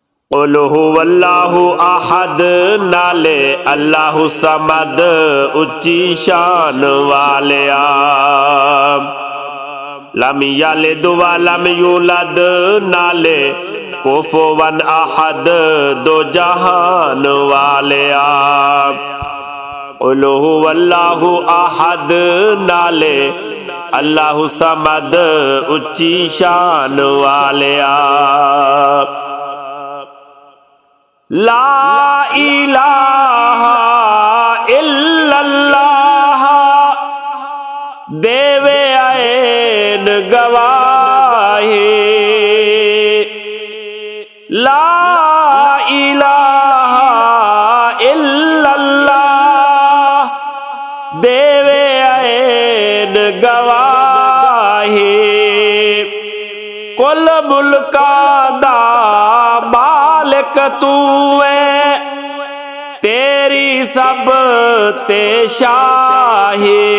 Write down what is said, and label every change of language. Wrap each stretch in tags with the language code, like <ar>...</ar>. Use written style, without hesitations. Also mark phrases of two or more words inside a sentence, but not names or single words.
<ar>قل هو الله أحد नाले الله الصمد</ar> <pa>उच्ची शान वालिया।</pa> <ar>لم يلد ولم يولد नाले كفوا أحد</ar> <pa>दो जहान वालिया।</pa> <ar>قل هو الله أحد नाले الله الصمد</ar> <pa>उच्ची शान वालिया।</pa> <ar>لا إله إلا الله</ar> <pa>देवे ऐन गवाही।</pa> <ar>لا إله إلا الله</ar> <pa>देवे ऐन गवाही। कुल मुल्का दा मालिक तू है, तेरी सब ते शाही।</pa>